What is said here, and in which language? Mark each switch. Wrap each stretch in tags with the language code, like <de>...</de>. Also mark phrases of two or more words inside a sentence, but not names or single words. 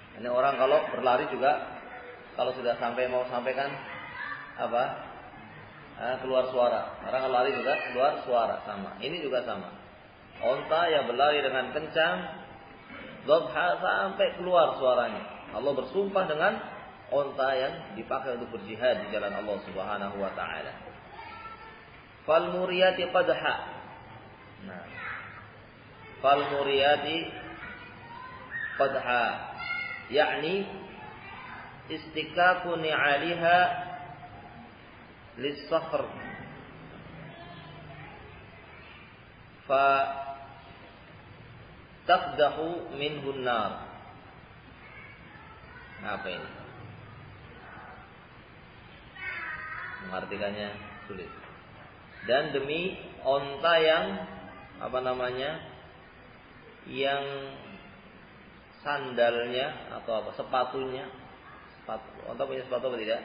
<id>Ini orang kalau berlari juga, kalau sudah mau sampaikan keluar suara. Orang kalau lari juga keluar suara, sama. Ini juga sama. Onta yang berlari dengan kencang, dhabha sampai keluar suaranya. Allah bersumpah dengan onta yang dipakai untuk berjihad di jalan Allah</id> <ar>سبحانه وتعالى. فالموريات قدحا. Nah. فالموريات قدحا، يعني اصطكاك نعالها للصخر. فتقدح منه النار.</ar> <id>Apa ini? Mengartikannya sulit. Dan demi onta yang yang sandalnya atau sepatunya, onta punya sepatu apa tidak?</id>